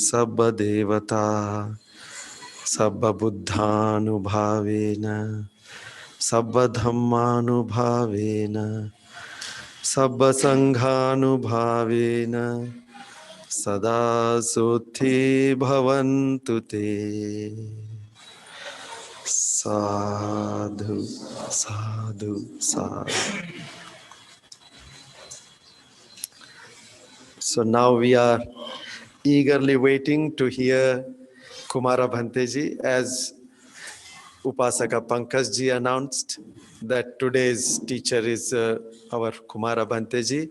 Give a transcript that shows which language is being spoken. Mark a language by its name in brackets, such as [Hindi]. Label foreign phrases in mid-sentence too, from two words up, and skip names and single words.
[Pali] sabba devata sabba buddhanubhavena sabba dhammanubhavena sabba sanghanubhavena sada suthi bhavantu te. Sadhu, sadhu, sadhu. [English] So now we are eagerly waiting to hear Kumara Bhanteji, as Upasaka Pankajji announced that today's teacher is our Kumara Bhanteji.